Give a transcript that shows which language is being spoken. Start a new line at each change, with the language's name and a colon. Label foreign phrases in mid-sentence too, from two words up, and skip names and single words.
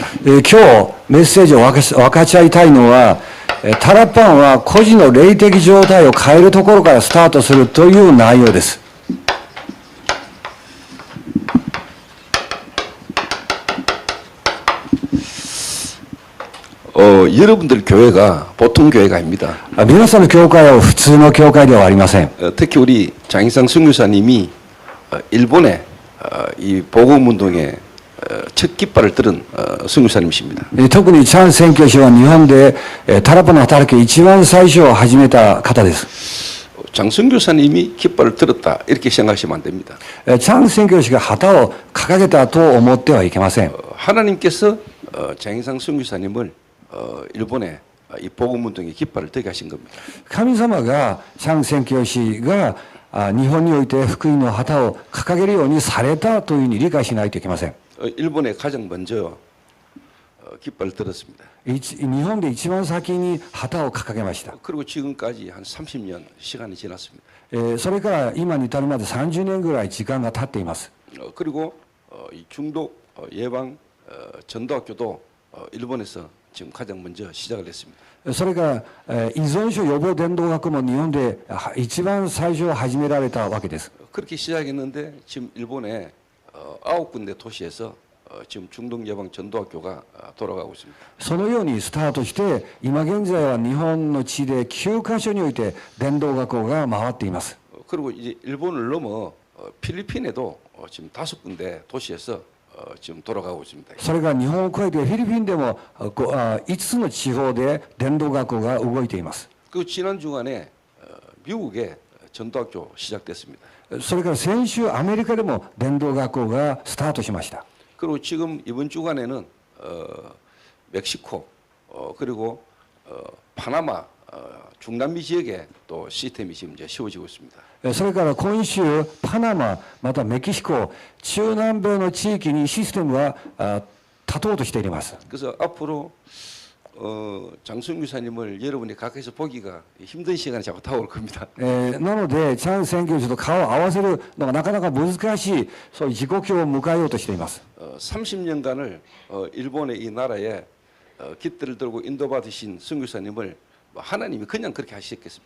Japanese: 今日メッセージを分かち合いたいのは、タラパンは個人の霊的状態を変えるところからスタートするという内容です。
Korean: 여러분들 교회가 보통 교회가 아닙니다.
Japanese: 皆さんの教会は普通の教会ではありません。
Korean: 특히 우리 장희상 선교사님이 일본에 이 복음운동의 첫 깃발을 들은 선교사님이십니다.
Japanese: 特にチャン宣教師は日本でタラパンの働き一番最初始めた方です。
Korean: 장 선교사님이 깃발을 들었다 이렇게 생각하시면 안 됩니다.
Japanese: チャン宣教師が旗を掲げたと思ってはいけません。
Korean: 하나님께서 장희상 선교사님을 일본에 이 복음운동의 깃발을 들게 하신 겁니다.
Japanese: 神様がチャン宣教師が日本において福音の旗を掲げるようにされたというふうに理解しないといけません。
Korean: 일본에 가장 먼저 깃발을 들었습니다.
Japanese: 日本で一番先に旗を掲げました。
Korean: 그리고 지금까지 한 30년 시간이 지났습니다.
Japanese: それから今に至るまで30年ぐらい時間が経っています。
Korean: 그리고 이 중독 예방 전도학교도 일본에서 지금 가장 먼저 시작을 했습니다.
Japanese: それから、依存症予防伝道学も日本で一番最初始められたわけです。
Korean: 그렇게 시작했는데 지금 일본의 9군데 도시에서 지금 중동 예방 전도학교가 돌아가고 있습니다.
Japanese: そのようにスタートして、今現在は日本の地で9カ所において伝道学校が回っています。
Korean: 그리고 이제 일본을 넘어 필리핀에도 지금 5군데 도시에서 지금 돌아가고 있습니다.
Japanese: それから日本を超えてフィリピンでも5つの地方で伝道学校が動いています。
Korean: 그 지난 주간에 미국에 전도학교 시작됐습니다.
Japanese: それから先週アメリカでも伝道学校がスタートしました。
Korean: 그리고 지금 이번 주간에는 멕시코 그리고 파나마 중남미 지역에 또 시스템이 지금 이제 세워지고 있습니다.
Japanese: それから今週パナマまたメキシコ中南米の地域にシステムが立とうとしています。
Korean: 그래서 앞으로 장순 교사님을 여러분이 가까이서 보기가 힘든 시간이 자꾸 다가올 겁니다.
Japanese: なのでチャン宣教師と顔を合わせるのがなかなか難しいそういう時刻表を迎えようとしています。
Korean: 30년간을 일본의 이 나라에 깃들을 들고 인도받으신 선교사님을 하나님이 그냥 그렇게 하시겠습니까?